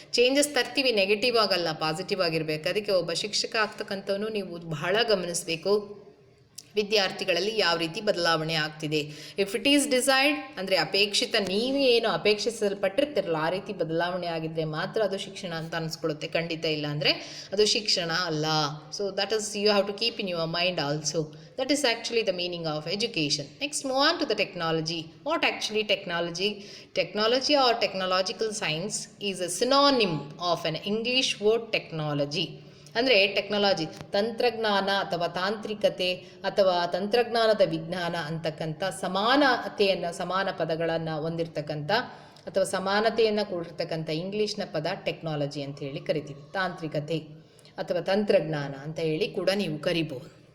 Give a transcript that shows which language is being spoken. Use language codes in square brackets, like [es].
[kn] Changes ತರ್ತೀವಿ, negative ಆಗಲ್ಲ, positive ಆಗಿರಬೇಕು. ಅದಕ್ಕೆ ಒಬ್ಬ ಶಿಕ್ಷಕ ಆಗ್ತಕ್ಕಂಥವನು ನೀವು ಬಹಳ ಗಮನಿಸಬೇಕು ವಿದ್ಯಾರ್ಥಿಗಳಲ್ಲಿ ಯಾವ ರೀತಿ ಬದಲಾವಣೆ ಆಗ್ತಿದೆ. [en] if it is desired [kn] ಅಂದರೆ ಅಪೇಕ್ಷಿತ, ನೀವೇ ಏನು ಅಪೇಕ್ಷಿಸಲ್ಪಟ್ಟಿರ್ತಿರಲ್ಲ ಆ ರೀತಿ ಬದಲಾವಣೆ ಆಗಿದ್ದರೆ ಮಾತ್ರ ಅದು ಶಿಕ್ಷಣ ಅಂತ ಅನಿಸ್ಕೊಳ್ಳುತ್ತೆ. ಖಂಡಿತ ಇಲ್ಲ ಅಂದರೆ ಅದು ಶಿಕ್ಷಣ ಅಲ್ಲ. [en] So that is you have to keep in your mind also. That is actually the meaning of education. Next, move on to the technology. What actually technology? Technology or technological science is a synonym of an English word technology. [kn] ಅಂದರೆ technology, ತಂತ್ರಜ್ಞಾನ ಅಥವಾ ತಾಂತ್ರಿಕತೆ ಅಥವಾ ತಂತ್ರಜ್ಞಾನದ ವಿಜ್ಞಾನ ಅಂತಕ್ಕಂಥ ಸಮಾನ ಪದಗಳನ್ನು ಹೊಂದಿರತಕ್ಕಂಥ ಅಥವಾ ಸಮಾನತೆಯನ್ನು ಕೂಡಿರ್ತಕ್ಕಂಥ ಇಂಗ್ಲೀಷ್ನ ಪದ ಟೆಕ್ನಾಲಜಿ ಅಂತ ಹೇಳಿ ಕರಿತೀವಿ. ತಾಂತ್ರಿಕತೆ ಅಥವಾ ತಂತ್ರಜ್ಞಾನ ಅಂತ ಹೇಳಿ ಕೂಡ ನೀವು ಕರಿಬಹುದು.